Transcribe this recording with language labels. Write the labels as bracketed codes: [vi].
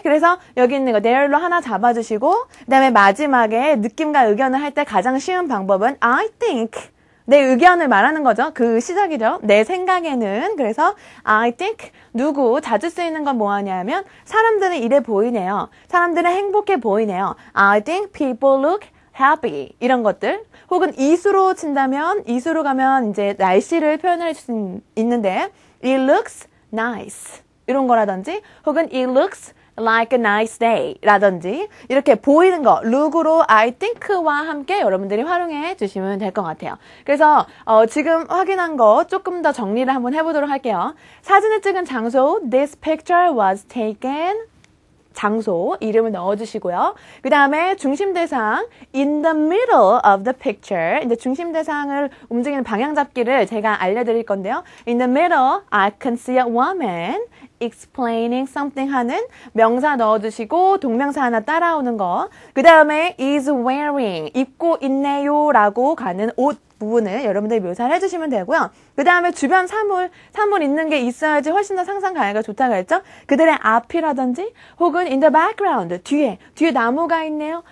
[ko] 그래서 여기 있는 거 there로 하나 잡아주시고, 그 다음에 마지막에 느낌과 의견을 할 때 가장 쉬운 방법은 [en] I think [ko] 내 의견을 말하는 거죠. 그 시작이죠. 내 생각에는. 그래서 I think 누구 자주 쓰이는 건 뭐하냐면 사람들은 이래 보이네요. 사람들은 행복해 보이네요. [en] I think people look happy 이런 것들. [ko] 혹은 이수로 친다면 이수로 가면 이제 날씨를 표현할 수 있는데 [en] it looks nice [ko] 이런 거라든지 혹은 [en] it looks like a nice day [ko] 라든지 이렇게 보이는 거 look으로 [en] I think [ko] 와 함께 여러분들이 활용해 주시면 될 것 같아요. 그래서 지금 확인한 거 조금 더 정리를 한번 해보도록 할게요. 사진을 찍은 장소 [en] This picture was taken [ko] 장소 이름을 넣어주시고요. 그 다음에 중심 대상 [en] in the middle of the picture [ko] 이제 중심 대상을 움직이는 방향 잡기를 제가 알려드릴 건데요. [en] In the middle, I can see a woman explaining something [ko] 하는 명사 넣어주시고 동명사 하나 따라오는 거. 그 다음에 [en] is wearing [ko] 입고 있네요 라고 가는 옷 부분을 여러분들이 묘사를 해주시면 되고요. 그 다음에 주변 사물 있는 게 있어야지 훨씬 더 상상 가해가 좋다고 했죠. 그들의 앞이라든지 혹은 [en] in the background, [ko] 뒤에 나무가 있네요.